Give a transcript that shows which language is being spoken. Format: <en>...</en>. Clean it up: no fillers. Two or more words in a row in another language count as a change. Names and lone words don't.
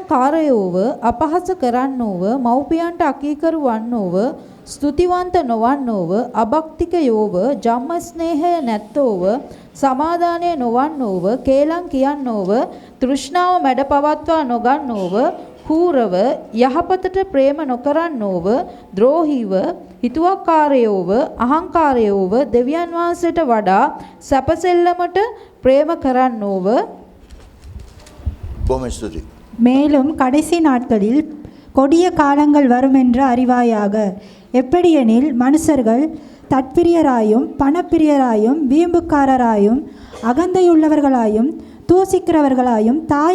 <si>කාරයෝව, අපහාස කරන්නෝව, මව්පියන්ට අකීකරු වන්නෝව, ස්තුතිවන්ත නොවන්නෝව, අභක්තිකයෝව, ජම්ම ස්නේහය නැත්තෝව, සමාදානය නොවන්නෝව, කේලම් කියන්නෝව, තෘෂ්ණාව මැඩ පවත්වා නොගන්නෝව, හූරව, යහපතට ප්‍රේම නොකරන්නෝව, ද්‍රෝහීව, හිතුවක්කාරයෝව, අහංකාරයෝව, දෙවියන් වහන්සේට වඩා සැපසෙල්ලමට ප්‍රේම කරන්නෝව.</si> <ta>பூமி ஸ்துதி. மேலும் கடைசி நாட்களில் கொடிய காலங்கள் வரும் என்று அறிவாயாக. எப்படியெனில் மனுஷர்கள் தற்பிரியராயும் பணப்பிரியராயும் வீம்புக்காரராயும் அகந்தையுள்ளவர்களாயும் தூசிக்கிறவர்களாயும் தாய்</ta>